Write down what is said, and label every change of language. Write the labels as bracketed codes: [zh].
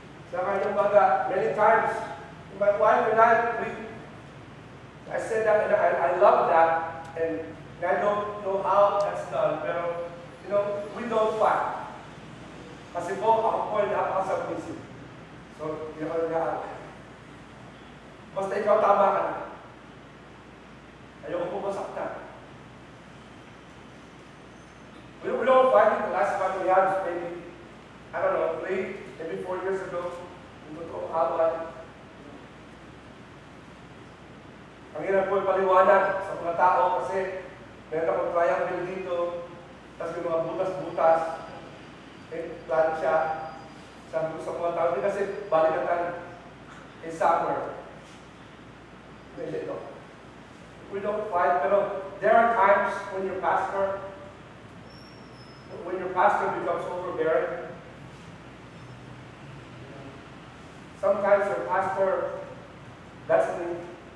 [tl] Sa kanyang baga, [en] many times, my wife and I said that and I love that, and I don't know how that's done, [tl] pero, [en] you know, we don't fight. [tl] Kasi po, ako po ay napaka-submissive. So, hindi ako nag-aaral. Basta ikaw tama ka na. Ayoko po masaktan. [en] We don't fight. The last fight we had was maybe, I don't know, maybe 4 years ago. [tl] Yung totoong away. Ang hirap po ipaliwanag sa mga tao kasi meron akong triangle dito, tapos may mga butas-butas. Plano siya. Sabi ko sa mga tao, kasi balikatan [en] in summer. We don't fight, [tl] pero [en] there are times when your pastor becomes overbearing. Sometimes your pastor, that's me.